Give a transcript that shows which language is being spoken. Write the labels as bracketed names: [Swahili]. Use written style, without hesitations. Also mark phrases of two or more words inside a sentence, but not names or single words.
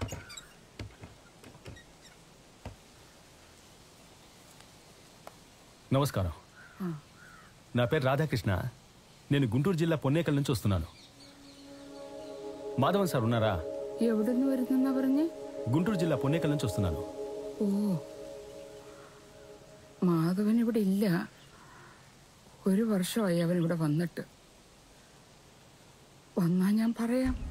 [Telugu] నమస్కారం. నా పేరు రాధాకృష్ణ. నేను గుంటూరు జిల్లా పొన్నేకల్ నుంచి వస్తున్నాను. మాధవన్ సార్ ఉన్నారా? [Malayalam] എവിടുന്ന് വരുന്ന പറഞ്ഞേ? [Telugu] గుంటూరు జిల్లా పొన్నేకల్ నుంచి వస్తున్నాను. [Malayalam] ഓ, മാധവൻ ഇവിടെ ഇല്ല. ഒരു വർഷമായി അവൻ ഇവിടെ വന്നിട്ട്. വന്നാ ഞാൻ പറയാം.